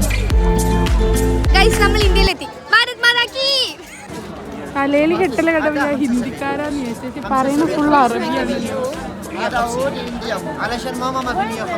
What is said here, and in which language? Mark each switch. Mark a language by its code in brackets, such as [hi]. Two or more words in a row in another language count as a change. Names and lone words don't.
[ml] Guys, നമ്മൾ ഇന്ത്യയിലെത്തി. [hi] भारत माता की. [ml] തലയിൽ കെട്ടല കടവില്ല ഹിന്ദിക്കാരാന്ന് വിചാരിച്ചു. പറയുന്ന ഫുൾ അറബിയാണല്ലോ. [ar] علشان ماما ما في.